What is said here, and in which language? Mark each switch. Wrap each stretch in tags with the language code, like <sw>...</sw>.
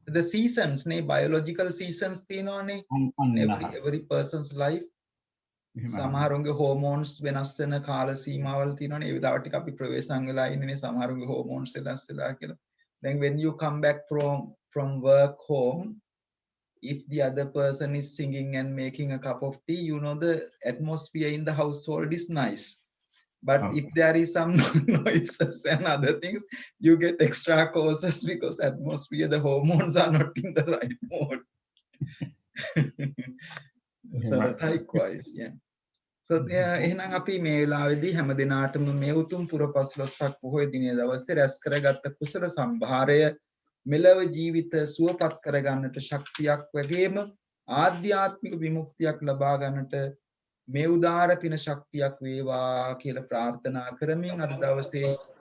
<en>the seasons නේ biological seasons තියෙනවානේ. every person's life</en> <si>සමහරුන්ගේ hormones වෙනස් වෙන කාල සීමාවල් තියෙනවානේ. ඒ වෙලාවට ටික අපි ප්‍රවේශම් වෙලා ඉන්නේ සමහරුන්ගේ හෝමෝන්ස් වෙනස් වෙලා කියලා.</si> <en>Then when you come back from work home, if the other person is singing and making a cup of tea, you know the atmosphere in the household is nice. But if there is some noises and other things, you get extra cautious because atmosphere, the hormones are not in the right mode. So likewise, yeah.</en> <si>So එහෙනම් අපි මේ වෙලාවේදී හැම දිනාටම මේ උතුම් පුරපස්ලොස්සක් පොහොය දිනේ දවසේ රැස් කරගත්ත කුසල සම්භාරය මෙලව ජීවිත සුවපත් කරගන්නට ශක්තියක් වගේම ආධ්‍යාත්මික විමුක්තියක් ලබා ගන්නට මේ උදාර පින ශක්තියක් වේවා කියලා ප්‍රාර්ථනා කරමින් අද දවසේ</si>